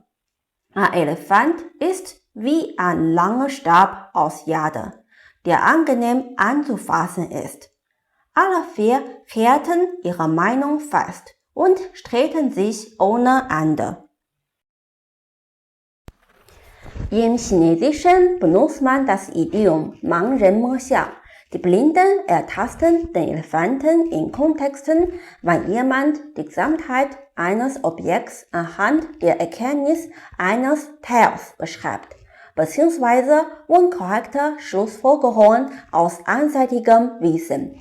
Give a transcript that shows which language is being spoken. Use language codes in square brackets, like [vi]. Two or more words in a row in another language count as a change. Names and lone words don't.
[de] Ein Elefant ist wie ein langer Stab aus Jade, der angenehm anzufassen ist. Alle 4 hielten ihre Meinung fest und stritten sich ohne Ende. Im Chinesischen benutzt man das Idiom [zh] 盲人摸象. [de] Die Blinden ertasten den Elefanten in Kontexten, wenn jemand die Gesamtheit eines Objekts anhand der Erkenntnis eines Teils beschreibt, bzw. unkorrekte Schlussfolgerungen aus einseitigem Wissen.